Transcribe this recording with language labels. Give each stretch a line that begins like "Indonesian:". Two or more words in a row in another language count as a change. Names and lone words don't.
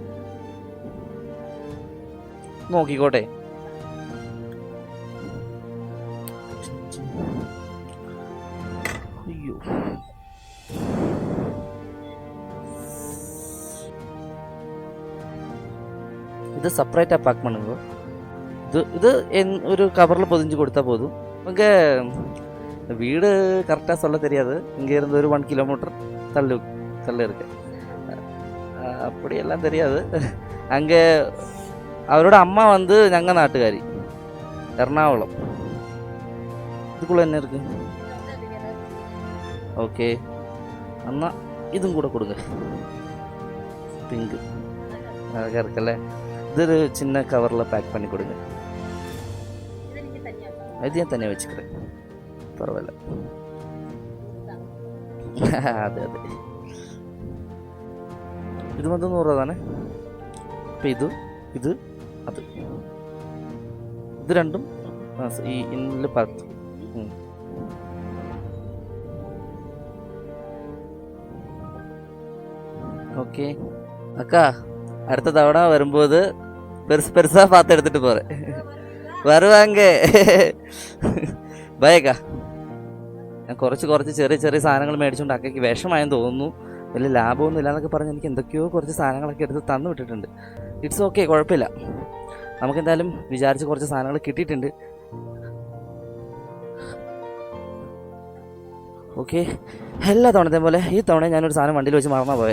Malayalam: നോക്കിക്കോട്ടെ. അയ്യോ, ഇത് സെപ്പറേറ്റാ പാക്ക് பண்ணுங்க. ഇത് ഒരു കവറിൽ പൊതിഞ്ഞ് കൊടുത്താൽ പോതും. നമുക്ക് വീട് കറക്റ്റാக
Tamil: சொல்ல தெரியாது. இங்கே இருந்து ஒரு 1 kilometer தள்ளி இருக்கு. அப்படியெல்லாம் தெரியாது.
Malayalam: அங்கே അവരുടെ അമ്മ வந்து ഞങ്ങൾ നാട്ടുകാരി, എറണാകുളം.
Tamil: இதுக்குள்ள என்ன இருக்கு?
Malayalam: ഓക്കെ, എന്നാ ഇതും കൂടെ കൊടുക്ക. പിങ്ക് അതൊക്കെ ഇറക്കല്ലേ. ഇതൊരു ചിന്ന കവറിൽ പാക്ക് பண்ணி കൊടുക്ക. ഇത് ഞാൻ തന്നെ വെച്ചിக்கிறேன், പരവായില്ല. അതെ ഇത് മൊത്തം 100 രൂപ താനേ. അപ്പം ഇത് അത് ഇത് രണ്ടും ഈ ഇന്നിൽ 10.
Tamil: ഓക്കെ அக்கா, அடுத்த தவணை வரும்போது பெருசாக பார்த்து எடுத்துகிட்டு போகிறேன். வருவாங்க.
Malayalam: ബൈക്കാ. ഞാൻ കുറച്ച് ചെറിയ സാധനങ്ങൾ മേടിച്ചുകൊണ്ട് അക്കയ്ക്ക് വിഷമായെന്ന് തോന്നുന്നു. വലിയ ലാഭമൊന്നും ഇല്ലാന്നൊക്കെ പറഞ്ഞ് എനിക്ക് എന്തൊക്കെയോ കുറച്ച് സാധനങ്ങളൊക്കെ എടുത്ത് തന്നു വിട്ടിട്ടുണ്ട്.
English: It's okay,
Malayalam: കുഴപ്പമില്ല. നമുക്കെന്തായാലും വിചാരിച്ച് കുറച്ച് സാധനങ്ങൾ കിട്ടിയിട്ടുണ്ട്. ഓക്കെ, എല്ലാ തവണത്തെ പോലെ ഈ തവണ ഞാനൊരു സാധനം വണ്ടിയിൽ വെച്ച് മറന്നാ പോയെ.